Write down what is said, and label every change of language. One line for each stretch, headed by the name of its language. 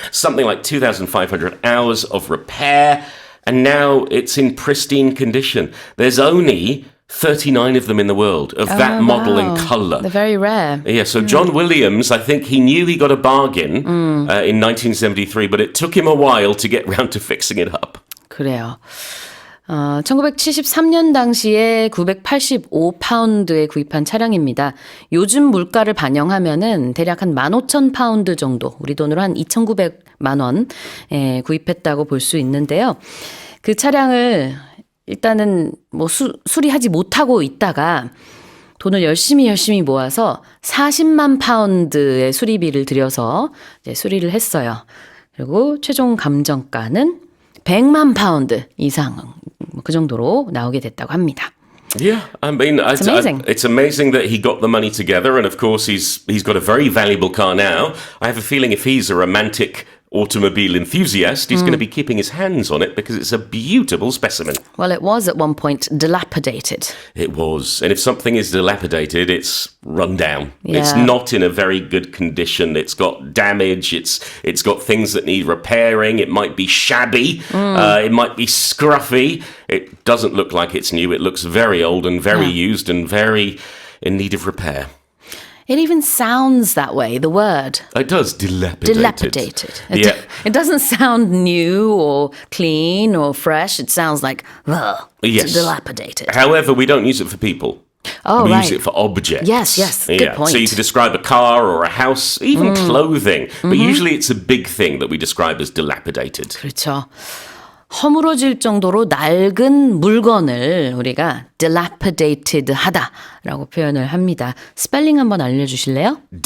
English: Something like 2,500 hours of repair. And now it's in pristine condition. There's only 39 of them in the world of that model in colour. They're very rare. Yeah, so John Williams, I think he knew he got a bargain in 1973, but it took him a while to get round to fixing it up.
Korean: 그래요. 1973년 당시에 985파운드에 구입한 차량입니다. 요즘 물가를 반영하면은 대략 한 15,000파운드 정도, 우리 돈으로 한 2,900만 원에 구입했다고 볼 수 있는데요. 그 차량을 일단은 뭐 수리하지 못하고 있다가 돈을 열심히 모아서 40만 파운드의 수리비를 들여서 이제 수리를 했어요. 그리고 최종 감정가는 100만 파운드 이상 그 정도로 나오게 됐다고 합니다.
English: Yeah, I mean, It's amazing. It's amazing that he got the money together, and of course he's got a very valuable car now. I have a feeling if he's a romantic automobile enthusiast, he's going to be keeping his hands on it because it's a beautiful specimen. Well, it was at one point dilapidated. It was. And if something is dilapidated, it's run down. Yeah. It's not in a very good condition. It's got damage. It's got things that need repairing. It might be shabby. It might be scruffy. It doesn't look like it's new. It looks very old and very used and very in need of repair. It even sounds that way, the word. It does, dilapidated. Dilapidated. Yeah. It doesn't sound new or clean or fresh. It sounds like, Yes. dilapidated. However, we don't use it for people. Oh, we right. use it for objects. Yes, good point. So you can describe a car or a house, even clothing. But usually it's a big thing that we describe as dilapidated.
Korean: 그렇죠. 허물어질 정도로 낡은 물건을 우리가 dilapidated 하다라고 표현을 합니다. 스펠링 한번 알려주실래요?